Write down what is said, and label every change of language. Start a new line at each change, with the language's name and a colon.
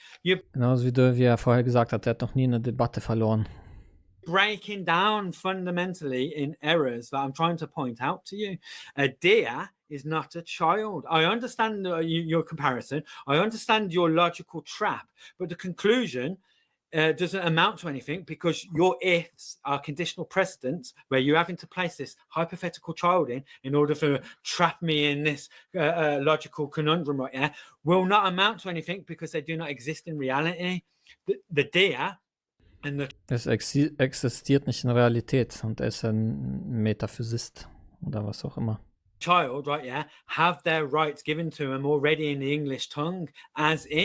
German: Genauso wie er vorher gesagt hat, er hat noch nie eine Debatte verloren.
English: Breaking down fundamentally in errors that I'm trying to point out to you. A deer is not a child. I understand your comparison. I understand your logical trap, but the conclusion doesn't amount to anything because your ifs are conditional precedents where you're having to place this hypothetical child in order to trap me in this logical conundrum right here will not amount to anything because they do not exist in reality. The deer and the...
German: Es existiert nicht in Realität und er ist ein Metaphysist oder was auch immer.
English: Child, right, yeah, have their rights given to them already in the English tongue, as in.